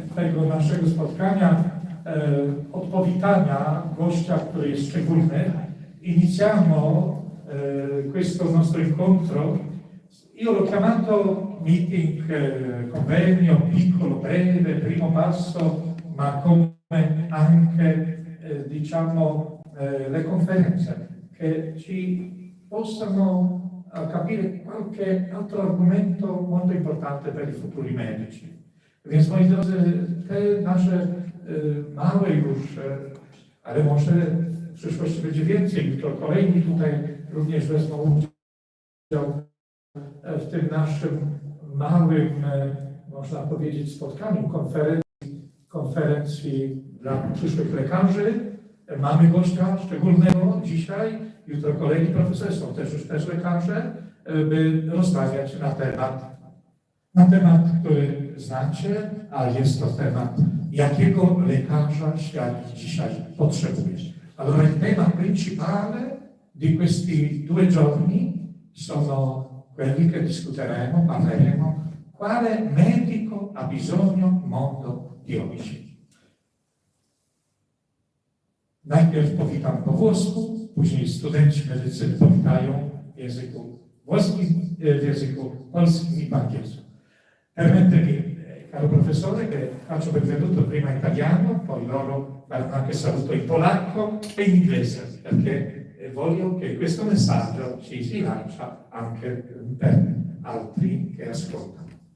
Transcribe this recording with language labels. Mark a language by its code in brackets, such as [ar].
[pl] tego naszego spotkania od powitania gościa, który jest szczególny. [it] Iniziamo questo nostro incontro. Io l'ho chiamato meeting, convegno, piccolo, breve, primo passo, ma come anche, diciamo, le conferenze che ci possano capire qualche altro argomento molto importante per i futuri medici. [pl] Więc moi drodzy, te nasze małe już, ale może w przyszłości będzie więcej, jutro kolejni tutaj również wezmą udział w tym naszym małym, można powiedzieć, spotkaniu, konferencji dla przyszłych lekarzy. Mamy gościa szczególnego dzisiaj, jutro kolejni profesorowie, są też lekarze, by rozmawiać na temat, który znacie, a jest to temat, jakiego lekarza świat dzisiaj potrzebuje. [it] Allora il tema principale di questi 2 giorni sono quelli che discuteremo, parleremo, quale medico ha bisogno mondo di oggi. [pl] Najpierw powitam po włosku, później studenci medycyny powitają w języku włoskim, w języku polskim i po angielsku. [it] Permettimi, caro professore, che faccio benvenuto prima in italiano, poi loro faranno anche saluto in polacco e in inglese, perché voglio che questo messaggio si lancia anche per altri che ascoltano.